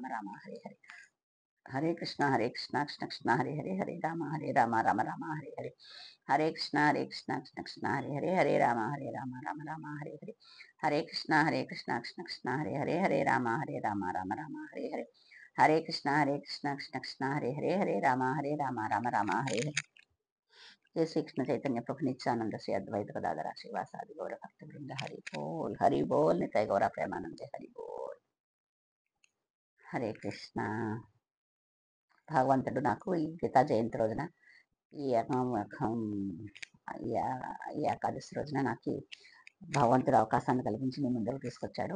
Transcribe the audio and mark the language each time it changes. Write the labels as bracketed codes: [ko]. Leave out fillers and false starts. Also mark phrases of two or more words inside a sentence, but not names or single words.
[sa] రామ హరే హరే హరే కృష్ణ కృష్ణ హరే హరే హరే రామ రామ రామ హరే హరే హరే కృష్ణ కృష్ణ హరే హరే హరే రామ రామ రామ హరే హరే హరే కృష్ణ కృష్ణ హరే హరే హరే రామ రామ రామ హరే హరే హరే కృష్ణ కృష్ణ హరే హరే హరే రామ రామ రామ హరే హరే జై శ్రీకృష్ణ చైతన్య ప్రభు నిత్యానంద శ్రీ అద్వైత గదాధర శ్రీవాసాది గౌర భక్త బృంద హరి బోల్ నిత్య గౌర ప్రేమానంద హరి బోల్. హరే కృష్ణ. [te] భగవంతుడు నాకు ఈ గీతా జయంతి రోజున ఈ ఈ ఏకాదశి రోజున నాకు భగవంతుడు అవకాశాన్ని కల్పించి మీ ముందరకు తీసుకొచ్చాడు.